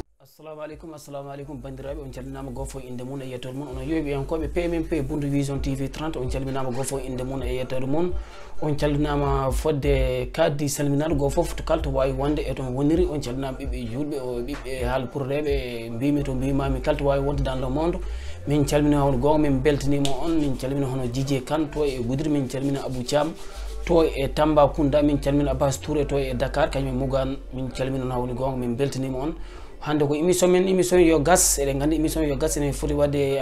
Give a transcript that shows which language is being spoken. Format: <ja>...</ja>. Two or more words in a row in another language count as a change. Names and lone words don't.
<ff>assalamu alaikum bandiraɓe on calminama goto foof inde mum e yettode mum onon yeeɓiyankoɓe PMM pe Bundu Vision TV 30 on calminama goto foof inde mum e yettode mum on calminama fodde kaddi salminade goto foof to kala to wawi wonde e toon woniri on calminama ɓiɓɓe julɓe o ɓiɓɓe haalpurreɓe mbimi to mbimami kala to wawi wonde</ff> <fr>dans le monde</fr> <ff>min calmina hono gonga min beltanima on min calmina hono Djidje Kane to e Goudiri min calmina Abou Thiam to e Tambacounda min calmina Abbas Touré to e Dakar kañum e Mougane min calmina on woni gonga min beltanima on hande ko émission yo gas eɗen gandi émission yo gas ene foti wadde</ff>